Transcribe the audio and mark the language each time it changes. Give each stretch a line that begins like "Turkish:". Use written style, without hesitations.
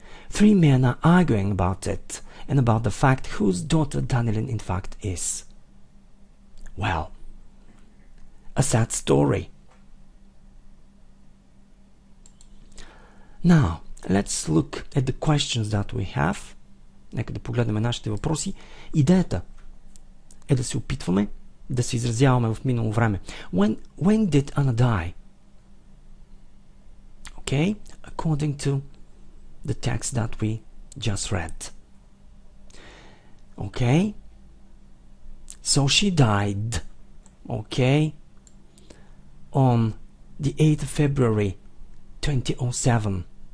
English: 3 men are arguing about it and about the fact whose daughter Danielle in fact is. Well, a sad story. Now, let's look at the questions that we have.
Bulgarian: Нека да погледнем нашите въпроси. Идеята е да се опитваме да се изразяваме в минало време.
English: When did Anna die? Okay, according to the text that we just read. Okay, so she died, okay, on the 8th of February 2007.